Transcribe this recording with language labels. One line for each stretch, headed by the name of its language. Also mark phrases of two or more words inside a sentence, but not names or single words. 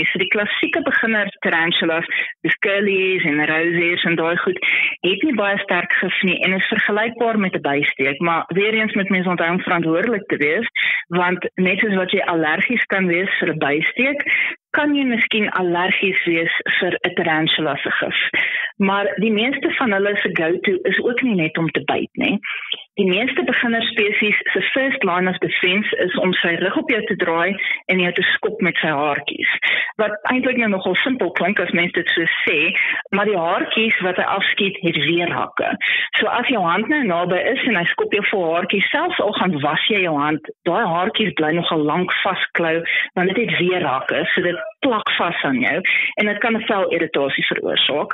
Afrikaans: So die klassieke beginner tarantulas, dis curlies en roses en daai goed, het nie baie sterk gif nie en is vergelykbaar met 'n bysteek, maar weer eens met mense onthou om verantwoordelik te wees, want net soos wat jy allergies kan wees vir 'n bysteek, kan jy miskien allergies wees vir 'n tarantula se gif. Maar die meeste van hulle se go-to is ook nie net om te byt nie. Die meeste beginnerspesies se
English: first line of defense
Afrikaans: is om sy rug op jou te draai en jou te skop met sy haartjies. Wat eintlik nou nogal simpel klink as mens dit so sê, maar die haartjies wat hy afskiet het weerhakke. So as jou hand nou naby is en hy skop jou vol haartjies, selfs al gaan was jy jou hand, daai haartjies bly nogal lank vasklou, want dit het weerhakke, so dit plak vas aan jou en dit kan 'n velirritasie veroorsaak.